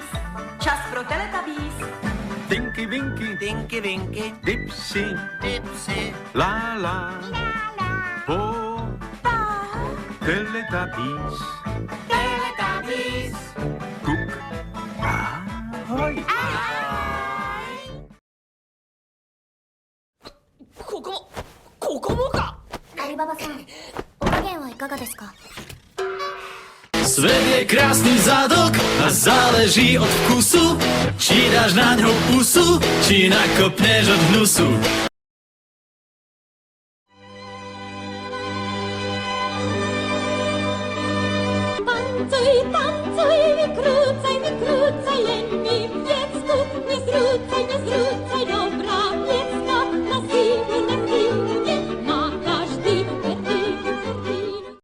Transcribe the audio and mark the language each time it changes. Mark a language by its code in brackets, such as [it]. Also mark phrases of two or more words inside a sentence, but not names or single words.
[cs] Čas pro Teletubbies. Tinky Winky, Tinky Winky, Dipsy, Dipsy, La, Po, Teletubbies, Teletubbies. Cook, Ahoj. [ja] ここもか。アリババさん、お加減はいかがですか。 [sk] Svet je krásny zadok a záleží od vkusu, či dáš na ňo pusu, či nakopneš od hnusu. Tancuj, tancuj, wykrúcaj, wykrúcaj, len mi piecku, nezrúcaj, nezrúcaj, dobrá piecka, na sílu, nemá každý petín.